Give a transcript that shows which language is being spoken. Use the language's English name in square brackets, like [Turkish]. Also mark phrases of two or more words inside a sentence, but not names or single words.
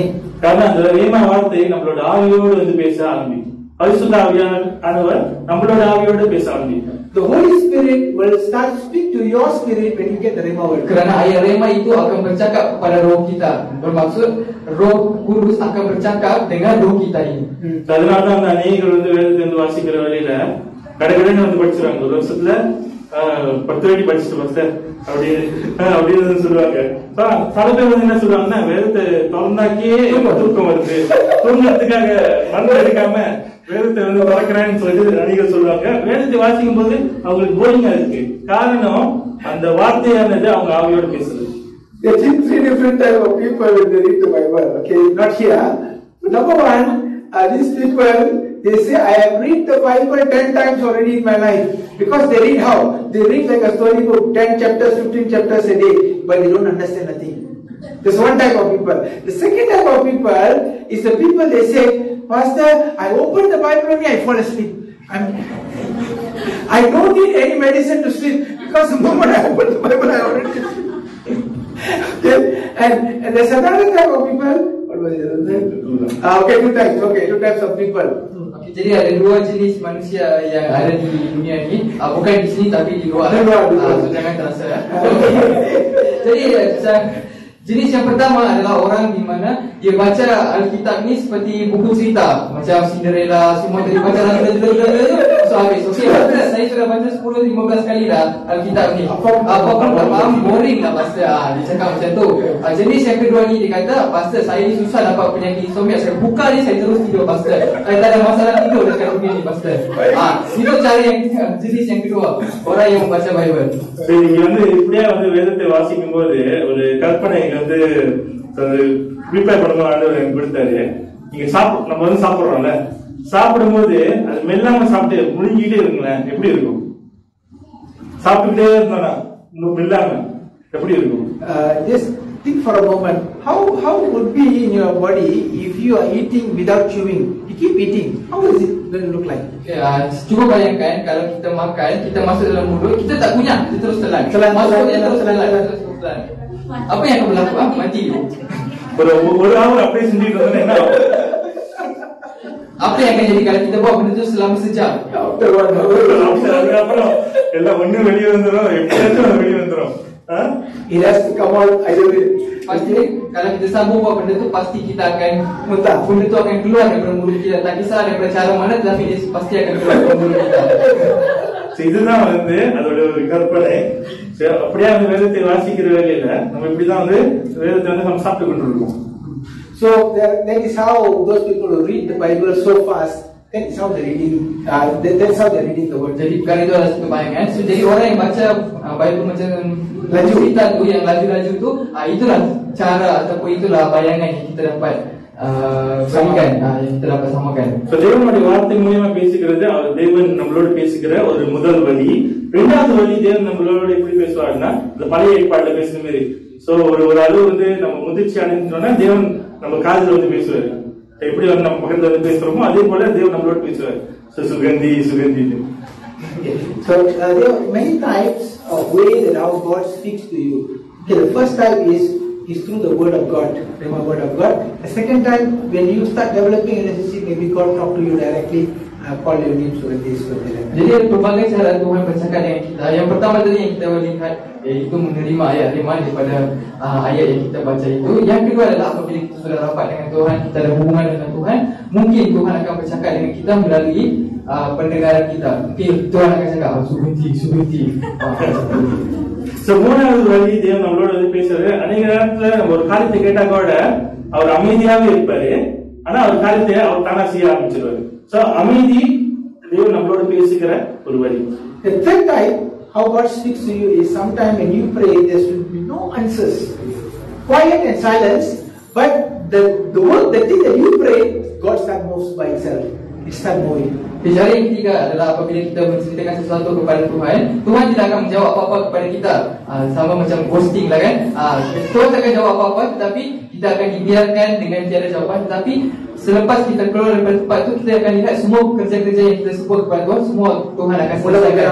[Tamil] Karena அந்த ரேமா வார்த்தை நம்மளோட ஆவியோடு வந்து பேச ஆரம்பிக்கும். பரிசுத்த ஆவியானவர் நம்மளோட ஆவியோடு பேச ஆரம்பிக்கும். [English] The Holy Spirit will start to speak to your spirit when you get the Rhema word. [Malay] Kerana ayat Rema itu akan bercakap kepada roh kita. Bermaksud Roh Kudus akan bercakap dengan roh kita ini. [Tamil] அதனால தான் அந்த அநேகர் வந்து வேதத்தை வந்து வாசிக்கிற வழியில கடகடன்னு வந்து படிச்சுறாங்க. ஒரு வருஷத்துல 10 வாட்டி படிச்சுட்டு பஸ்டர் அப்படின்னு சொல்லுவாங்க. பல பேர் வந்து என்ன சொல்லுவாங்கன்னா, வேதத்தை திறந்தாக்கியே தூக்கம் வருது, தூங்கறதுக்காக மருந்து எடுக்காம வேதத்தை வந்து வளர்க்கிறேன்னு சொல்லி அநேகர் சொல்லுவாங்க. வேதத்தை வாசிக்கும் போது அவங்களுக்கு போரிங்கா இருக்கு. காரணம் அந்த வார்த்தையானது அவங்க ஆவியோட பேசுறது. [English] There are three different types of people when they read the Bible. Okay, not here. Number one, these people, they say, I have read the Bible 10 times already in my life. Because they read how? They read like a storybook, 10 chapters, 15 chapters a day, but they don't understand nothing. There's one type of people. The second type of people is the people they say, Pastor, I open the Bible only, I fall asleep. I don't need any medicine to sleep, because the moment I open the Bible, I already sleep. Okay? And there's another type of people. What was it? Okay, two types of people. [Malay] Okay, jadi ada dua jenis manusia yang ada di dunia ini. Bukan di sini tapi di luar. So jangan terasa. Jadi jenis yang pertama adalah orang di mana dia baca Alkitab ni seperti buku cerita, macam Cinderella, semua tadi baca so habis. Okey, saya sudah baca 10-15 kali dah Alkitab ni. Apa pun tak faham, boring lah pastor. Dia cakap macam tu. Jenis yang kedua ni dia kata, pastor saya ni susah dapat penyakit insomnia, saya buka ni saya terus tidur pastor. Saya tak ada masalah tidur dekat rumah ni pastor. Itu cara yang jenis yang kedua, orang yang membaca Bible. [Tamil] நீங்க வந்து இப்படியே வந்து வேதத்தை வாசிக்கும் போது ஒரு கற்பனை வந்து ப்ரிப்பேர் பண்ணணும் ஆண்டவர் எனக்கு கொடுத்தாரு. நீங்க நம்ம வந்து சாப்பிடுறோம்ல, சாப்பிடும் போது அது மெல்லாம சாப்பிட்டு முழுங்கிட்டே இருக்குங்களேன், எப்படி இருக்கும்? சாப்பிட்டுக்கிட்டே இருந்தோம்னா மெல்லாம எப்படி இருக்கும்? [English] Just think for a moment. How would be in your body if you are eating without chewing? You keep eating. How is it going to look like? [Malay] Cuba bayangkan kalau kita makan, kita masuk dalam mulut, kita tak kunyah, kita terus telan. Masuknya terus telan. Apa yang kamu lakukan? Mati. [Tamil] ஒரு hour அப்படியே செஞ்சுட்டு இருந்தா என்ன ஆகும்? [Malay] Apa yang akan jadi kalau kita buat benda tu selama sejam? [Tamil] அதுக்கப்புறம் எல்லாம் ஒண்ணு வெளியே வந்துடும், எப்படியாச்சும் வெளியே வந்துடும். [English] It has to come out either way. [Malay] Pasti kalau kita sambung buat benda tu pasti kita akan Muntah. benda tu akan keluar daripada mulut kita. Tak kisah daripada cara mana, tapi dia pasti akan keluar daripada mulut kita. [Tamil] இதுதான் வந்து அதோட ஒரு கற்பனை. அப்படியே அந்த வேதத்தை வாசிக்கிற வேலையில நம்ம இப்படிதான் வந்து வேதத்தை வந்து நம்ம சாப்பிட்டு கொண்டு இருக்கோம். [English] So that is how those people who read the Bible so fast, that is how they're reading. That's how they're reading the word. [Malay] Jadi perkara itu adalah satu bayangan. So jadi orang yang baca Bible macam Laju. cerita tu yang laju-laju tu, itulah cara ataupun itulah bayangan yang kita dapat berikan, yang kita dapat samakan. [Tamil] So தேவனுடைய வார்த்தை மூலமா பேசுகிறது, அவர் தேவன் நம்மளோட பேசுகிற ஒரு முதல் வழி. இரண்டாவது வழி, தேவன் நம்மளோட எப்படி பேசுவாருன்னா இந்த பழைய ஏற்பாடுல பேசுற மாதிரி. சோ ஒரு அளவு வந்து நம்ம முதிர்ச்சி அடைஞ்சோம்னா தேவன் நம்ம காதுல வந்து பேசுவாரு. எப்படி வந்து நம்ம பக்கத்துல வந்து பேசுறோமோ அதே போல தேவன் நம்மளோட பேசுவாரு. சுகந்தி சுகந்தி. [English] So there are many types of way that how God speaks to you. Okay, the first type is through the word of God, the word of God. The second time, when you start developing a relationship, maybe God talk to you directly, call your name, Suganti. [Malay] Jadi ada pelbagai cara Tuhan bercakap dengan kita. Yang pertama tadi yang kita boleh lihat, iaitu menerima ayat firman daripada ayat yang kita baca itu. Yang kedua adalah apabila kita sudah rapat dengan Tuhan, kita ada hubungan dengan Tuhan, mungkin Tuhan akan bercakap dengan kita melalui pendengaran kita. Mungkin Tuhan akan cakap, Suganti. [Tamil] மூணாவது வழி தேவன் நம்மளோட வந்து பேசுறாரு. அநேக நேரத்துல நம்ம ஒரு காரியத்தை கேட்டா கூட அவர் அமைதியாவே இருப்பாரு, ஆனா அவர் காரியத்தை அவர் தானா செய்ய ஆரம்பிச்சிருவாரு. சோ அமைதி தேவன் நம்மளோட பேசுகிற ஒரு வழி. [English] The third type, how God speaks to you, is sometime when you pray, there should be no answers, quiet and silence, but the thing that you pray, God start moves by itself. It start moving. [Malay] Cara yang ketiga adalah apabila kita menceritakan sesuatu kepada Tuhan, Tuhan tidak akan menjawab apa-apa kepada kita. Sama macam ghosting lah kan. Tuhan tak akan jawab apa-apa, tetapi kita akan dibiarkan dengan tiada jawapan. Tetapi selepas kita keluar daripada tempat itu, kita akan lihat semua kerja-kerja yang kita sebut kepada Tuhan, semua Tuhan akan selesaikan.